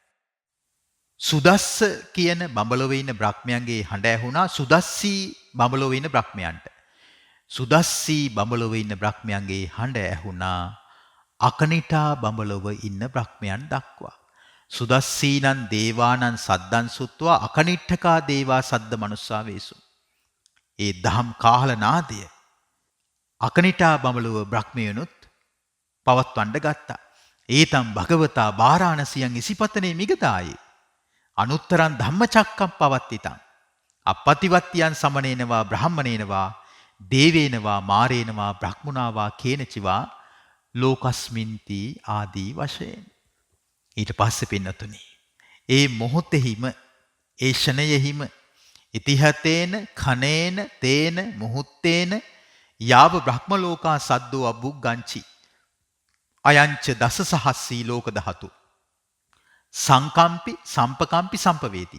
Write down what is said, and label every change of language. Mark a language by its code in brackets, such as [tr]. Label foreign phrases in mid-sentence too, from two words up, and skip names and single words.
[si] සුදස්ස කියන බඹලොවේ ඉන්න බ්‍රහ්මයන්ගේ හඬ ඇහුණා සුදස්සී බඹලොවේ ඉන්න බ්‍රහ්මයන්ට. සුදස්සී බඹලොවේ ඉන්න බ්‍රහ්මයන්ගේ හඬ ඇහුණා අකනිටා බඹලොව ඉන්න බ්‍රහ්මයන් දක්වා. [pi] සුදස්සීනං දේවානං සද්දං සුත්වා අකනිට්ඨකා දේවා සද්ද මනුස්සා වේසු. [si] ඒ දහම් කාහල නාදය අකනිටා බඹලොව බ්‍රහ්මයනුත් පවත්වන්න ගත්තා. [pi] ඒතම් භගවතා බාරාණසියන් ඉසිපතනේ මිගදායේ අනුත්තරං ධම්මචක්කම් පවත්තිතං අපපතිවත්තියන් සමනේනවා බ්‍රහ්මනේනවා දේවේනවා මාරේනවා බ්‍රහ්මුණාවා කේනචිවා ලෝකස්මින්ති [si] ආදී වශයෙන්. ඊට පස්සේ පින්නතුනි ඒ මොහොතෙහිම ඒ ෂණයෙහිම [pi] ඉතිහතේන කනේන තේන මුහුත්තේන යාව බ්‍රහ්ම ලෝකා සද්දෝ අබුග්ගංචි අයංච දස සහස්සී ලෝක ධාතු සංකම්පි සම්පකම්පි සම්පවේති.